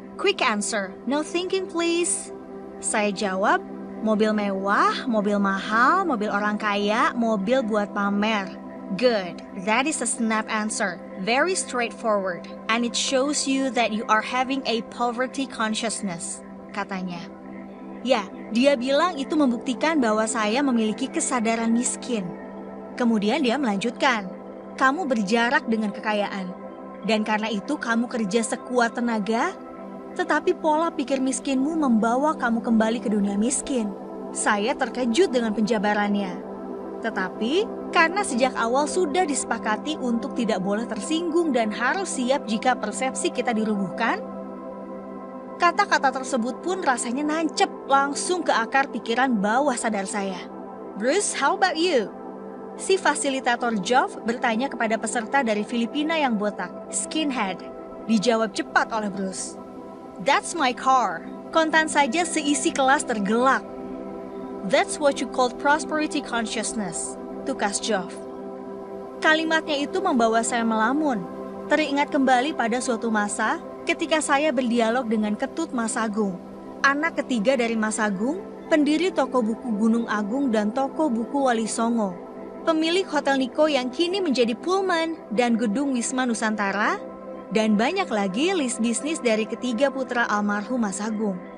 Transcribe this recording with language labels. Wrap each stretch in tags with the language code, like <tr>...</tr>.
<en>Quick answer, no thinking please.</en> <id>Saya jawab, mobil mewah, mobil mahal, mobil orang kaya, mobil buat pamer.</id> <en>Good, that is a snap answer. Very straightforward. And it shows you that you are having a poverty consciousness,</en> <id>katanya. Ya, dia bilang itu membuktikan bahwa saya memiliki kesadaran miskin. Kemudian dia melanjutkan, kamu berjarak dengan kekayaan. Dan karena itu kamu kerja sekuat tenaga, tetapi pola pikir miskinmu membawa kamu kembali ke dunia miskin. Saya terkejut dengan penjabarannya. Tetapi, karena sejak awal sudah disepakati untuk tidak boleh tersinggung dan harus siap jika persepsi kita dirubuhkan, kata-kata tersebut pun rasanya nancep langsung ke akar pikiran bawah sadar saya.</id> <en>Bruce, how about you?</en> <id>Si fasilitator Geoff bertanya kepada peserta dari Filipina yang botak, skinhead. Dijawab cepat oleh Bruce.</id> <en>That's my car.</en> <id>Kontan saja seisi kelas tergelak.</id> <en>That's what you call prosperity consciousness,</en> <id>tukas</id> <en>Geoff.</en> <id>Kalimatnya itu membawa saya melamun. Teringat kembali pada suatu masa ketika saya berdialog dengan Ketut Mas Agung, anak ketiga dari Mas Agung, pendiri toko buku Gunung Agung dan toko buku Wali Songo, pemilik Hotel Niko yang kini menjadi Pullman dan gedung Wisma Nusantara, dan banyak lagi list bisnis dari ketiga putra almarhum Mas Agung.</id>